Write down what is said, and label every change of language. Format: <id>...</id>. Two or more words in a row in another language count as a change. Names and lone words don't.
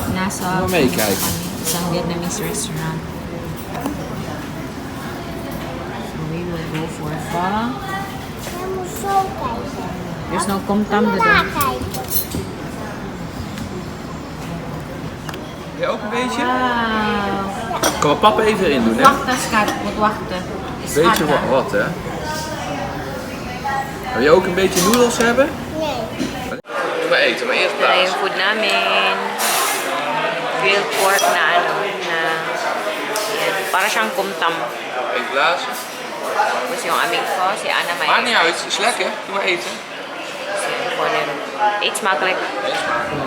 <tl>Nasa</tl> <nl>Gaan we meekijken.</nl> <en>isang Vietnamese restaurant. So we will go for pho. There's no komtam doon.</en> <nl>Jij ook een beetje? Wow. Kan we papa even erin doen, hè? Wachten, schat. Moet wachten. Beetje wat, hè? Wil je ook een beetje noedels hebben? Nee. Doe maar eten, maar eerst</nl> <tl>Ito na</tl> <nl>plaats.</nl> <tl>yung food namin.</tl> <en>Grilled pork</en> <tl>na yan. Para siyang kumtam.</tl> <nl>Eén blazen.</nl> <tl>Tapos yung aming pho, si Anna may.</tl> <nl>Maakt niet uit, het is lekker. Doe maar eten. Eet smakelijk. Eet smaak.</nl>